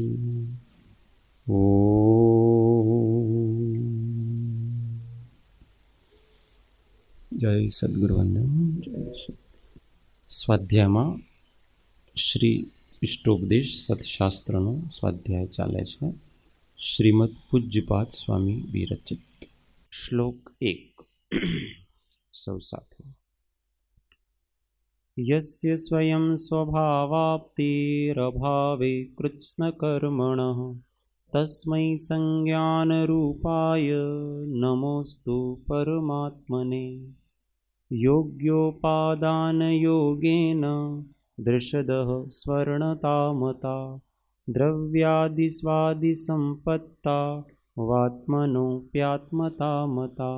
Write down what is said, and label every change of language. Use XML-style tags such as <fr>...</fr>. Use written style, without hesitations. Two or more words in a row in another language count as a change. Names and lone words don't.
<gu>જય સદ્ગુરુવંદન। જય સ્વાધ્યાયમાં શ્રી ઇષ્ટોપદેશ સત્શાસ્ત્રનો સ્વાધ્યાય ચાલે છે। શ્રીમદ પૂજ્યપાદ સ્વામી વિરચિત। શ્લોક 1 સૌ સાથે।</gu> <sa>यस्य स्वयं स्वभावाप्तिरभावे कृत्स्नकर्मणः तस्मै संज्ञानरूपाय नमोस्तु परमात्मने। योग्योपादानयोगेन दृषदः स्वर्णतामता द्रव्यादिस्वादिसम्पत्ता वात्मनोऽप्यात्मतामता।</sa>